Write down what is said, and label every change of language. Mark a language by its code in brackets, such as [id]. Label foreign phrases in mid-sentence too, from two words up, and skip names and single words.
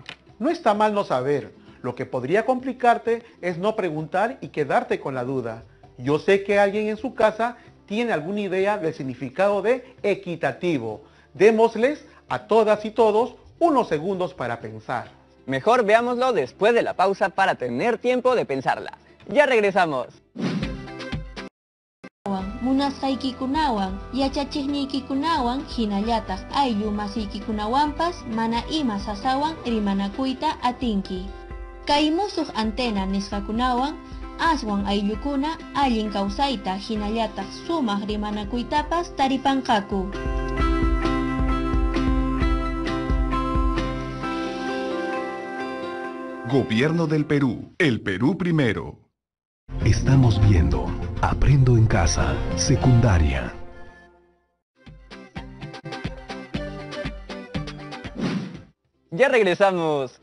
[es] No está mal no saber, lo que podría complicarte es no preguntar y quedarte con la duda. Yo sé que alguien en su casa tiene alguna idea del significado de equitativo. Démosles a todas y todos unos segundos para pensar. Mejor veámoslo después de la pausa para tener tiempo de pensarla. Ya regresamos. [qu] Munasqaykikunawan, yachachikniykikunawan, hinallataq ayllu masiykikunawanpas mana ima sasawan rimanakuyta atinki. Kay musuq antena nisqakunawan aswan ayllukuna allin kawsayta hinallataq sumaq rimanakuytapas taripanqaku. [es] Gobierno del Perú. El Perú primero. Estamos viendo Aprendo en Casa, secundaria. Ya regresamos.